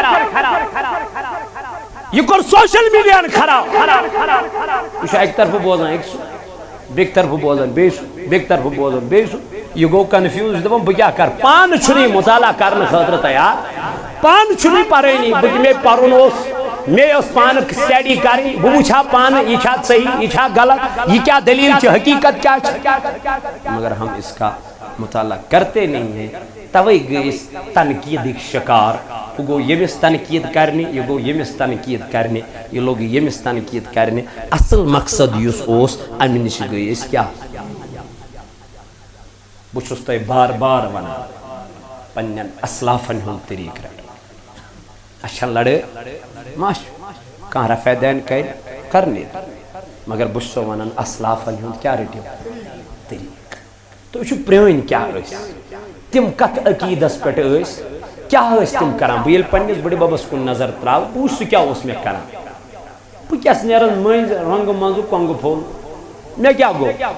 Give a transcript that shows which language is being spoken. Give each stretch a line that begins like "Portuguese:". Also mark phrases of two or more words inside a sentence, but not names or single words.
Kashmiri: یہ کوٚر سوشل میڈیاہن خراب یہ چھُ اکہِ طرفہٕ بوزان أکۍ سُہ بیٚکہِ طرفہٕ بوزان بیٚیہِ سُہ بیٚکہِ طرفہٕ بوزان بیٚیہِ سُہ یہ گو کنفیوز دپان بہٕ کیٛاہ کرٕ پانہٕ چھُنہٕ یہِ مطالعہ کرنہٕ خٲطرٕ تیار پانہٕ چھُنہٕ یہِ پرٲنی بہٕ مےٚ پرُن اوس مےٚ ٲس پانہٕ سٹڈی کرٕنۍ بہٕ وٕچھٕ ہا پانہٕ یہِ چھا صحیح یہِ چھا غلط یہ کیا دلیل چھِ حقیقت کیا چھِ مگر
Urdu: ہم اس کا مطالعہ کرتے نہیں ہیں
Kashmiri: توے گٔے أسۍ تنقیٖدٕکۍ شکار ہُہ گوٚو ییٚمِس تنقیٖد کرنہِ یہِ گوٚو ییٚمِس تنقیٖد کرنہِ یہِ لوٚگ ییٚمِس تنقیٖد کرنہِ اصل مقصد یُس اوس امہِ نِش گٔے أسۍ کیٛاہ بہٕ چھُس تۄہہِ بار بار ونان پننٮ۪ن اسلافن ہُنٛد طریٖقہٕ رٹُن اَسہِ چھےٚ لڑٲے ما چھُ کانٛہہ رفع دین کرِ کرنہِ مگر بہٕ چھُسو ونان اسلافن ہُنٛد کیٛاہ رٔٹِو طریٖقہٕ تُہۍ وٕچھِو پرٛٲنۍ کیٛاہ ٲسۍ تِم کتھ عقیٖدس پٮ۪ٹھ ٲسۍ کیٛاہ ٲسۍ تِم کران بہٕ ییٚلہِ پننِس بٕڈِ ببس کُن نظر تراوٕ بہٕ وٕچھٕ سُہ کیٛاہ اوس مےٚ کران بہٕ کیٛاہ نیران مٔنٛزۍ رۄنٛگہٕ منٛزٕ کۄنٛگہٕ پھوٚل مےٚ کیٛاہ گوٚو